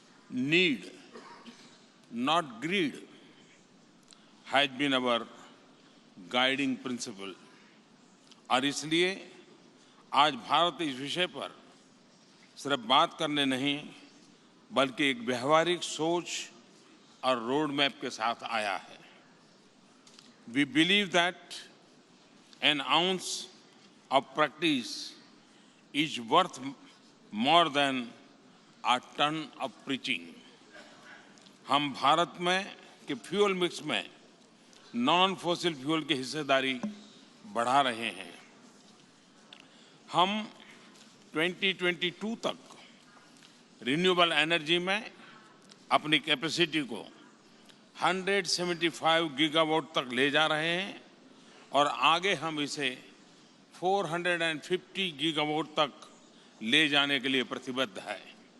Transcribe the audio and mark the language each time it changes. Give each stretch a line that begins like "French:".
English: need, not greed, has been our guiding principle
Hindi: और इसलिए आज भारत इस विषय पर सिर्फ बात करने नहीं बल्कि एक व्यवहारिक सोच और रोड मैप के साथ आया है।
English: We believe that an ounce of practice is worth more than a ton of preaching.
Hindi: हम भारत में के फ्यूल मिक्स में नॉन फॉसिल फ्यूल की हिस्सेदारी बढ़ा रहे हैं। हम 2022 तक रिन्यूएबल एनर्जी में अपनी कैपेसिटी को 175 गीगावाट तक ले जा रहे हैं और आगे हम इसे 450 गीगावाट तक ले जाने के लिए प्रतिबद्ध है।